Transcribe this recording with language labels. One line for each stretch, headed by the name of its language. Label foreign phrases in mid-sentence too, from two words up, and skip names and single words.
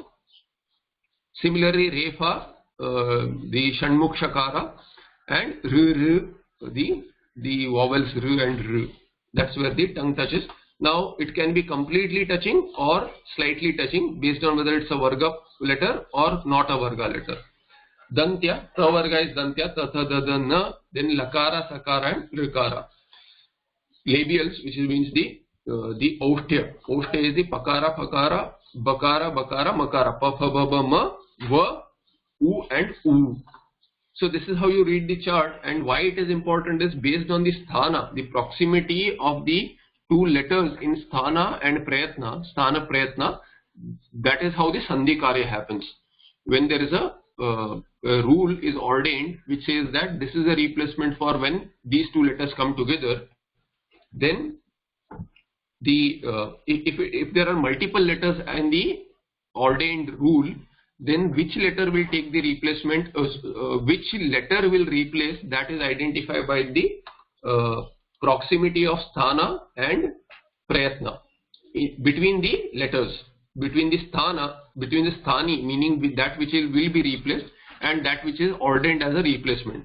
English: Similarly, refa, the
Sanskrit: षण्मुख शकार,
English: and the vowels r and r. That's where the tongue touches. Now it can be completely touching or slightly touching based on whether it's a varga letter or not a varga letter.
Sanskrit: दन्त्य, तवर्ग is दन्त्य, त थ द द न,
English: then
Sanskrit: लकार, सकार
English: and rikara. labials, which means the Oshtya. Oshtya is the
Sanskrit: पकार, पकार, बकार, बकार, मकार, प, प, ब, ब, म, व, उ and U.
English: So this is how you read the chart, and why it is important is based on the sthana, the proximity of the two letters in sthana and prayatna,
Sanskrit: स्थान प्रयत्न.
English: That is how the
Sanskrit: सन्धि कार्य
English: happens. When there is a rule is ordained which says that this is a replacement for when these two letters come together, then if there are multiple letters in the ordained rule, then which letter will take the replacement, which letter will replace, that is identified by the proximity of sthana and prayatna between the letters, between the sthana, between the sthani, meaning that which will be replaced, and that which is ordained as a replacement.